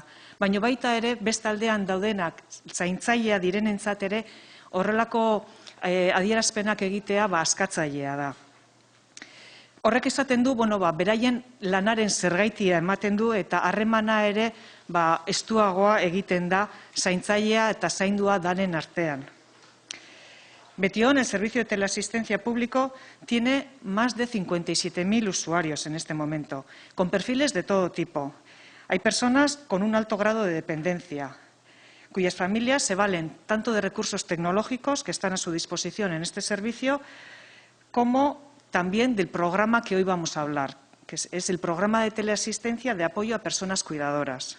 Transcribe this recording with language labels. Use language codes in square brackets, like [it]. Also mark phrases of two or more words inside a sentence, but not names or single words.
[eu] Baina baita ere beste aldean daudenak zaintzailea direnentzat ere horrelako adierazpenak egitea askatzailea da. Horrek esaten du, beraien lanaren zergaitia ematen du eta harremana ere estuagoa egiten da zaintzailea eta zaindua danen artean. [es] Betión, el servicio de teleasistencia público, tiene más de 57.000 usuarios en este momento, con perfiles de todo tipo. Hay personas con un alto grado de dependencia, cuyas familias se valen tanto de recursos tecnológicos que están a su disposición en este servicio, como también del programa que hoy vamos a hablar, que es el programa de teleasistencia de apoyo a personas cuidadoras.